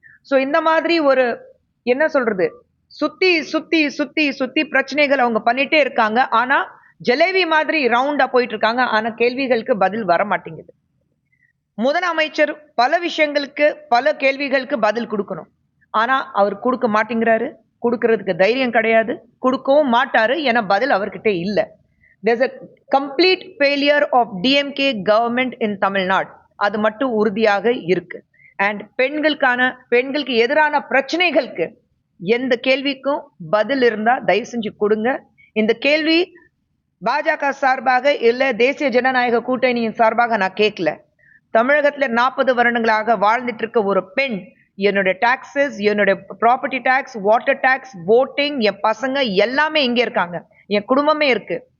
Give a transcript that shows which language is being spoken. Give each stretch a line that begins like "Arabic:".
Tamil: So இந்த மாதிரி ஒரு என்ன சொல்றது, சுத்தி சுத்தி சுத்தி சுத்தி பிரச்சனைகள் அவங்க பண்ணிட்டே இருக்காங்க. ஆனா ஜலேபி மாதிரி ரவுண்டா போயிட்டு இருக்காங்க. ஆனா கேள்விகளுக்கு பதில் வர மாட்டேங்குது. முதலமைச்சர் பல விஷயங்களுக்கு பல கேள்விகளுக்கு பதில் கொடுக்கணும். ஆனா அவர் கொடுக்க மாட்டேங்கிறாரு, கொடுக்கறதுக்கு தைரியம் கிடையாது, கொடுக்கவும் மாட்டாரு. ஏன்னா பதில் அவர்கிட்ட இல்ல.
English: There's a complete failure of DMK government in Tamil Nadu.
Tamil: அது மட்டும் உறுதியாக இருக்கு. அண்ட் பெண்களுக்கு எதிரான பிரச்சனைகளுக்கு எந்த கேள்விக்கும் பதில் இருந்தா தயவு செஞ்சு கொடுங்க. இந்த கேள்வி பாஜக சார்பாக இல்ல தேசிய ஜனநாயக கூட்டணியின் சார்பாக நான் கேட்கல. தமிழகத்துல 40 வருடங்களாக வாழ்ந்துட்டு இருக்க ஒரு பெண், என்னோட டாக்ஸஸ், என்னோட property tax, water tax, voting, என் பசங்க எல்லாமே இங்க இருக்காங்க, என் குடும்பமே இருக்கு.